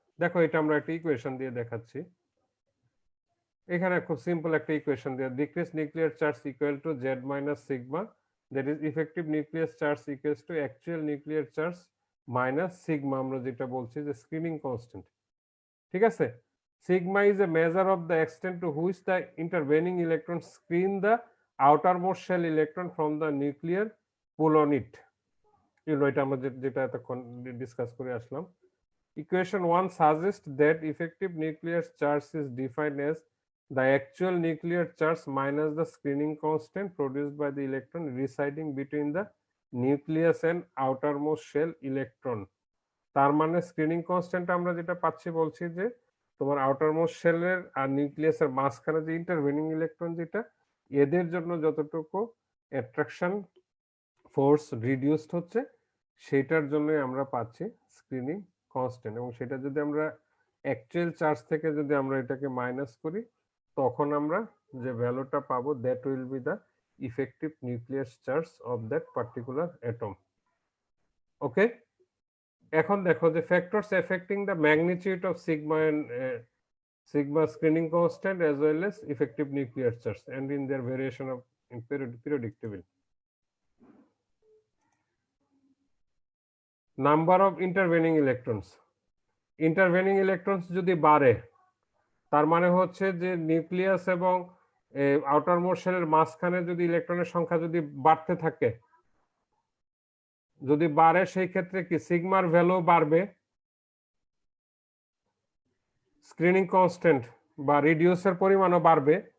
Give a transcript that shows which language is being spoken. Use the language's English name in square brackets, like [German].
[Bangla] দেখো এটা আমরা একটা ইকুয়েশন দিয়ে দেখাচ্ছি। এখানে খুব সিম্পল একটা ইকুয়েশন দিয়ে, decrease nuclear charge equal to Z minus sigma, that is effective nucleus charge equals to actual nuclear charge minus sigma, আমরা যেটা বলছি যে স্ক্রিনিং কনস্ট্যান্ট। [English] ঠিক আছে, sigma is a measure of the extent to which the intervening electron screen the outermost shell electron from the nuclear pull on it. [Bangla] এটা আমরা যেটা এতক্ষণ ডিসকাস করে আসলাম। [English] Equation 1 suggests that effective nuclear charge is defined as the actual nuclear charge minus the screening constant produced by the electron residing between the nucleus and outermost shell electron। [Bangla] তার মানে screening constant আমরা যেটা পাচ্ছি বলছি যে তোমার outermost শেলের আর নিউক্লিয়াসের মাঝখানে যে ইন্টারভেনিং ইলেকট্রন যেটা, এদের জন্য যতটুকু অ্যাট্রাকশন ফোর্স রিডিউসড হচ্ছে সেটার জন্য আমরা পাচ্ছি স্ক্রিনিং কনস্ট্যান্ট, এবং সেটা যদি আমরা অ্যাকচুয়াল চার্জ থেকে যদি আমরা এটাকে মাইনাস করি তখন আমরা যে ভ্যালুটা পাবো that will be the effective nucleus charge of that particular atom. [English] Okay, এখন দেখো যে factors affecting the magnitude of sigma and sigma screening constant as well as effective nuclear charge and in their variation of in periodic table. [Bangla] Number of intervening electrons, intervening electrons যদি বাড়ে তার মানে হচ্ছে যে nucleus এবং outermost শেলের মাঝখানে যদি ইলেকট্রনের সংখ্যা যদি বাড়তে থাকে, যদি বাড়ে সেই ক্ষেত্রে কি সিগমার ভ্যালু বাড়বে, স্ক্রিনিং কনস্ট্যান্ট বা রিডিউসের পরিমাণও বাড়বে।